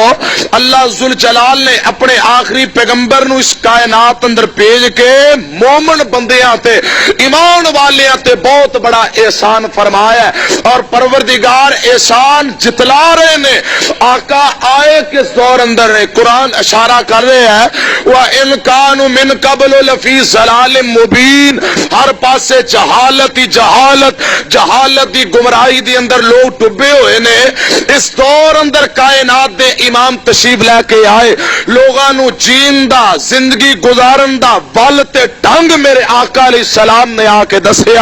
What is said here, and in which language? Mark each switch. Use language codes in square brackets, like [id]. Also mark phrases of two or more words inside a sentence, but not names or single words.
[pa] اللہ جل جلال نے اپنے آخری پیغمبر نوں اس کائنات اندر بھیج کے مومن بندیاں تے ایمان والیاں تے بہت بڑا احسان فرمایا اور پروردگار احسان جتلا رہے نے. آقا آئے کس دور اندر نے، قرآن اشارہ کر رہے ہیں, [ar] وإن كانوا من قبل لفي ضلال مبين, [pa] ہر پاسے جہالت ہی جہالت دی گمراہی دی اندر لوگ ڈبے ہوئے نے. اس دور اندر کائنات دے امام تشریف لیکے آئے، لوگاں نوں جین دا، زندگی گزارن دا ول تے ڈھنگ میرے آقا [ar] عليه السلام [pa] نے آکے دسیا.